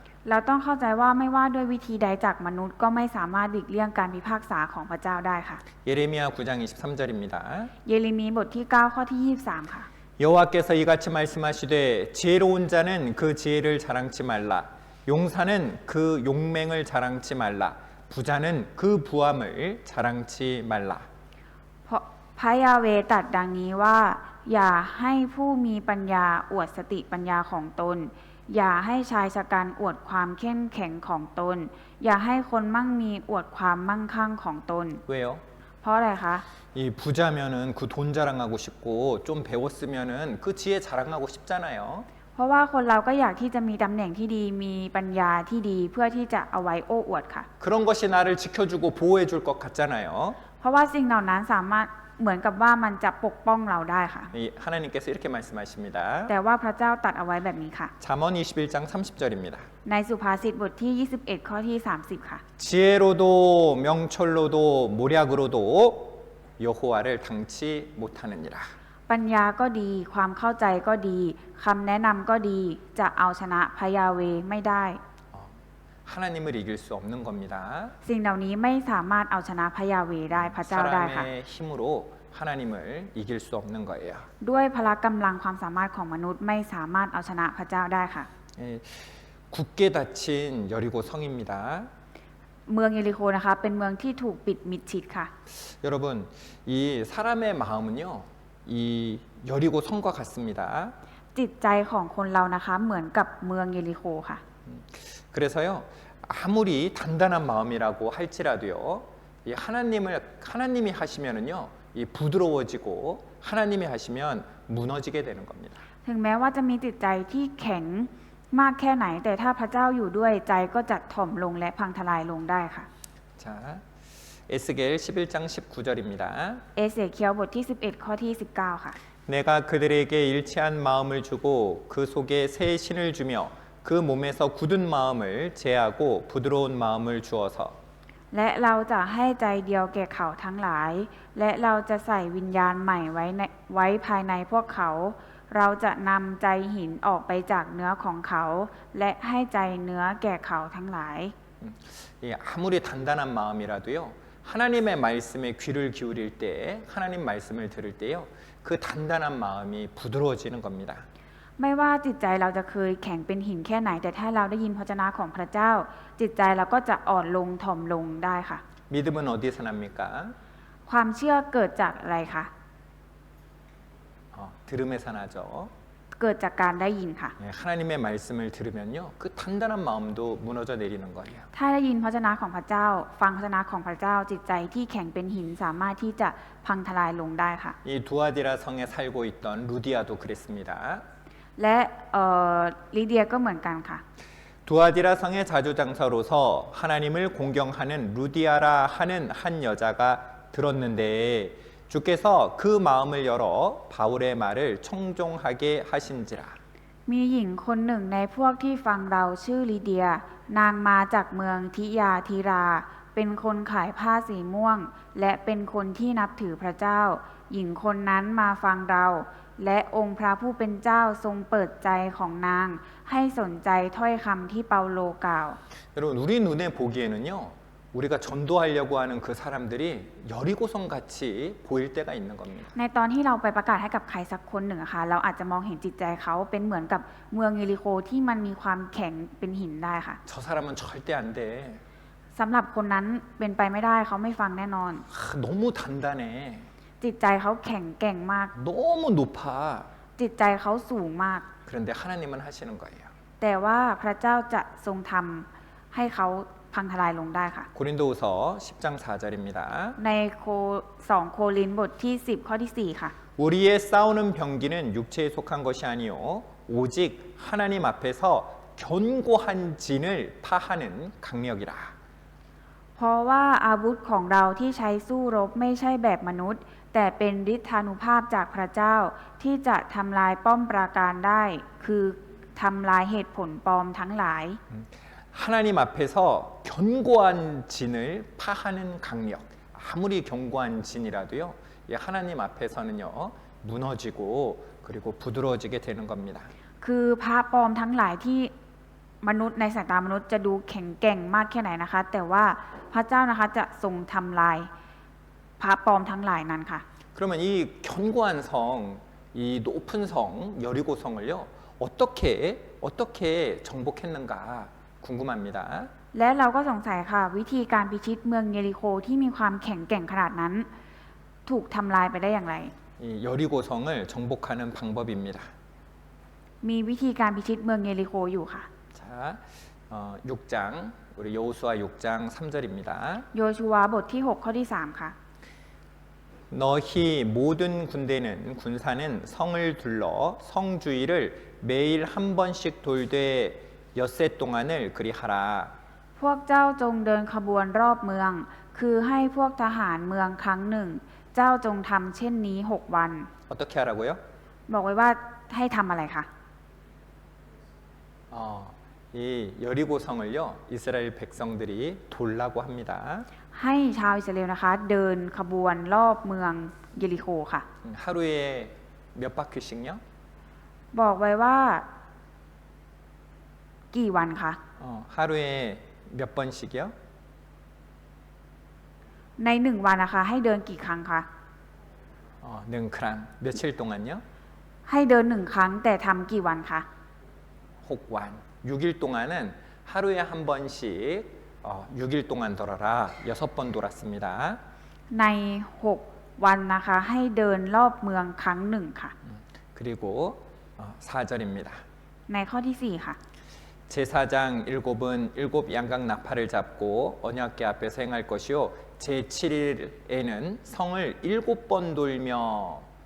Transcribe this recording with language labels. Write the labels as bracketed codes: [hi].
[th] เราต้องเข้าใจว่าไม่ว่าด้วยวิธีใดจากมนุษย์ก็ไม่สามารถหลีกเลี่ยงการพิพากษาของพระเจ้าได้ค่ะ [ko] 예레미야 9장 23절입니다. [th] เยเรมีบทที่ 9 ข้อที่ 23 ค่ะ [ko] 여호와께서 이같이 말씀하시되 지혜로운 자는 그 지혜를 자랑치 말라. 용사는 그 용맹을 자랑치 말라. 부자는 그 부함을 자랑치 말라. [th] เพราะพระยาเวตรัสดังนี้ว่า อย่าให้ผู้มีปัญญาอวดสติปัญญาของตน อย่าให้ชายชะกันอวดความเข้มแข็งของตน อย่าให้คนมั่งมีอวดความมั่งคั่งของตน [ko] 왜요? [th] เพราะอะไรคะ [ko] 이 부자면은 그 돈 자랑하고 싶고 좀 배웠으면은 그 지혜 자랑하고 싶잖아요. [th] เพราะว่าคนเราก็อยากที่จะมีตำแหน่งที่ดีมีปัญญาที่ดีเพื่อที่จะเอาไว้โอ้อวดค่ะ [ko] 그런 것이 나를 지켜주고 보호해줄 것 같잖아요. [th] เพราะว่าสิ่งเหล่านั้นสามารถเหมือนกับว่ามันจะปกป้องเราได้ค่ะ [ko] 이 하나님께서 이렇게 말씀하십니다. [th] แต่ว่าพระเจ้าตรัสเอาไว้แบบนี้ค่ะ [ko] 잠언 21장 30절입니다. [th] ในสุภาษิตบทที่ 21 ข้อที่ 30 ค่ะ [ko] 지혜로도 명철로도 모략으로도 여호와를 당치 못하느니라. [th] ปัญญาก็ดีความเข้าใจก็ดีคำแนะนำก็ดีจะเอาชนะพระยาเวไม่ได้ [ko] 하나님을 이길 수 없는 겁니다. [th] สิ่งเหล่านี้ไม่สามารถเอาชนะพระยาเวได้พระเจ้าได้ค่ะ [ko] 사람의 힘으로 하나님을 이길 수 없는 거예요. [th] ด้วยพละกำลังความสามารถของมนุษย์ไม่สามารถเอาชนะพระเจ้าได้ค่ะ [ko] 예, 굳게 닫힌 여리고 성입니다. [th] เมืองเยริโคนะคะเป็นเมืองที่ถูกปิดมิดชิดค่ะ [ko] 여러분, 이 사람의 마음은요, 이 여리고 성과 같습니다. [th] จิตใจของคนเรานะคะเหมือนกับเมืองเยริโคค่ะ [ko] 그래서요, 아무리 단단한 마음이라고 할지라도요, 이 하나님이 하시면은요, 이 부드러워지고 하나님이 하시면 무너지게 되는 겁니다. [th] ถึงแม้ว่าจะมีจิตใจที่แข็งมากแค่ไหน แต่ถ้าพระเจ้าอยู่ด้วยใจก็จะถ่อมลงและพังทลายลงได้ค่ะ [ko] 자, 에스겔 11장 19절입니다. [th] เอเสเคียวบทที่ 11 ข้อที่ 19 ค่ะ [ko] 내가 그들에게 일치한 마음을 주고 그 속에 새 신을 주며 그 몸에서 굳은 마음을 제하고 부드러운 마음을 주어서 [th] และเราจะให้ใจเดียวแก่เขาทั้งหลาย และเราจะใส่วิญญาณใหม่ไว้ภายในพวกเขา เราจะนำใจหินออกไปจากเนื้อของเขา และให้ใจเนื้อแก่เขาทั้งหลาย [ko] 아무리 단단한 마음이라도요, 하나님의 말씀에 귀를 기울일 때, 하나님 말씀을 들을 때요, 그 단단한 마음이 부드러워지는 겁니다. [th] ไม่ว่าจิตใจเราจะเคยแข็งเป็นหินแค่ไหน แต่ถ้าเราได้ยินพระวจนะของพระเจ้า จิตใจเราก็จะอ่อนลงถ่อมลงได้ค่ะ [ko] 믿음은 어디서 납니까? [th] ความเชื่อเกิดจากอะไรคะ [ko] 들음에서 나죠. [th] เกิดจากการได้ยินค่ะ [ko] 하나님의 말씀을 들으면요, 그 단단한 마음도 무너져 내리는 거예요. [th] ถ้าได้ยินพระวจนะของพระเจ้า ฟังพระวจนะของพระเจ้า จิตใจที่แข็งเป็นหินสามารถที่จะพังทลายลงได้ค่ะ [ko] 이 두아디라 성에 살고 있던 루디아도 그랬습니다. [th] และลิเดียก็เหมือนกันค่ะ [ko] 두아디라 성의 자주장사로서 하나님을 공경하는 루디아라 하는 한 여자가 들었는데 주께서 그 마음을 열어 바울의 말을 청종하게 하신지라. [th] มีหญิงคนหนึ่งในพวกที่ฟังเราชื่อลิเดีย นางมาจากเมืองทิยาธีรา เป็นคนขายผ้าสีม่วง และเป็นคนที่นับถือพระเจ้า หญิงคนนั้นมาฟังเรา และองค์พระผู้เป็นเจ้าทรงเปิดใจของนาง ให้สนใจถ้อยคำที่เปาโลกล่าว [ko] 여러분, 우리 눈에 보기에는요, 우리가 전도하려고 하는 그 사람들이 여리고성 같이 보일 때가 있는 겁니다. [th] ในตอนที่เราไปประกาศให้กับใครสักคนหนึ่งอะค่ะเราอาจจะมองเห็นจิตใจเขาเป็นเหมือนกับเมืองเยริโคที่มันมีความแข็งเป็นหินได้ค่ะ [ko] 저 사람은 절대 안 돼. [th] สำหรับคนนั้นเป็นไปไม่ได้เขาไม่ฟังแน่นอน [ko] 너무 단단해. [th] จิตใจเขาแข็งแกร่งมาก [ko] 너무 높아. [th] จิตใจเขาสูงมาก [ko] 그런데 하나님은 하시는 거예요. [th] แต่ว่าพระเจ้าจะทรงทำให้เขาพังทลายลงได้ค่ะ [ko] 고린도후서 10장 4절입니다. [th] ใน2 โครินธ์บทที่ 10 ข้อที่ 4 ค่ะ [ko] 우리의 싸우는 병기는 육체에 속한 것이 아니요 오직 하나님 앞에서 견고한 진을 파하는 강력이라. [th] เพราะว่าอาวุธของเราที่ใช้สู้รบไม่ใช่แบบมนุษย์ แต่เป็นฤทธานุภาพจากพระเจ้าที่จะทำลายป้อมปราการได้ คือทำลายเหตุผลปลอมทั้งหลาย [ko] 하나님 앞에서 견고한 진을 파하는 강력. 아무리 견고한 진이라도요, 이 하나님 앞에서는요 무너지고 그리고 부드러워지게 되는 겁니다. [th] คือพระปลอมทั้งหลายที่มนุษย์ในสายตามนุษย์จะดูแข็งแกร่งมากแค่ไหนนะคะ แต่ว่าพระเจ้านะคะจะทรงทำลายพระปลอมทั้งหลายนั้นค่ะ [ko] 그러면 이 견고한 성, 이 높은 성 여리고성을요 어떻게 정복했는가 궁금합니다. [th] และเราก็สงสัยค่ะวิธีการพิชิตเมืองเยริโคที่มีความแข็งแกร่งขนาดนั้นถูกทำลายไปได้อย่างไร [ko] 이 여리고성을 정복하는 방법입니다. [th] มีวิธีการพิชิตเมืองเยริโคอยู่ค่ะ [ko] 자, 6장 우리 여호수아 6장 3절입니다. [th] โยชูวาบทที่ 6 ข้อที่ 3 ค่ะ [ko] 너희 모든 군사는 성을 둘러 성 주위를 매일 한 번씩 돌되 엿새 동안을 그리하라. [th] พวกเจ้าจงเดินขบวนรอบเมือง คือให้พวกทหารเมืองครั้งหนึ่ง เจ้าจงทำเช่นนี้ 6 วัน [ko] 어떻게 하라고요? [th] บอกไว้ว่าให้ทำอะไรคะ [ko] 이 여리고성을요 이스라엘 백성들이 돌라고 합니다. [th] ให้ชาวอิสราเอลนะคะเดินขบวนรอบเมืองเยริโคค่ะ [ko] 하루에 몇 바퀴씩요? [th] บอกไว้ว่า กี่วันคะ [ko] 하루에 몇 번씩이요? [th] ใน1 วันนะคะให้เดินกี่ครั้งคะ [ko] 능크랑 며칠 동안요? [th] ให้เดิน1 ครั้งแต่ทำกี่วันคะ [ko] 6wan 6일 동안은 하루에 한 번씩 6일 동안 돌아라 6번 돌았습니다. [th] ใน 6 วันนะคะให้เดินรอบเมืองครั้งหนึ่งค่ะ [ko] 그리고 4절입니다. [th] ในข้อที่ 4 ค่ะ [ko] 제사장 7은 7 양각 나팔을 잡고 언약궤 앞에서 행할 것이요 제7일에는 성을 7번 돌며